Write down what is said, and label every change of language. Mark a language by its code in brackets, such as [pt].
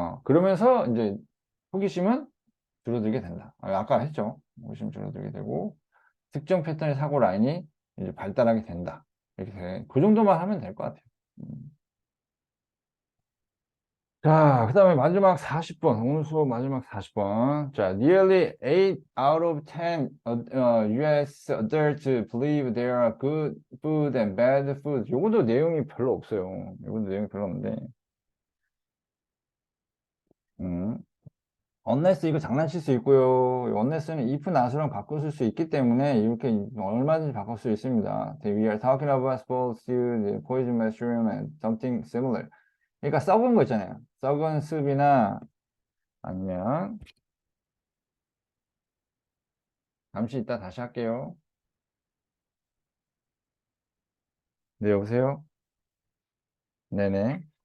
[ko] 그러면서 이제 호기심은 줄어들게 된다. 아까 했죠. 호기심 줄어들게 되고, 특정 패턴의 사고 라인이 이제 발달하게 된다. 이렇게 그 정도만 하면 될 것 같아요. 음. 자, 그 다음에 마지막 40번, 오늘 수업 마지막 40번. [en] 자, nearly 8 out of 10 US adults believe there are good food and bad food. [ko] 요것도 내용이 별로 없어요. 요것도 내용이 별로 없는데. 음. unless 이거 장난칠 수 있고요. unless는 if, not랑 바꿀 수 있기 때문에 이렇게 얼마든지 바꿀 수 있습니다. [en] We are talking about sports, poison mushroom, and something similar. [ko] 그러니까 썩은 거 있잖아요. 썩은 습이나 아니면 잠시 이따 다시 할게요. 네, 여보세요? 네네.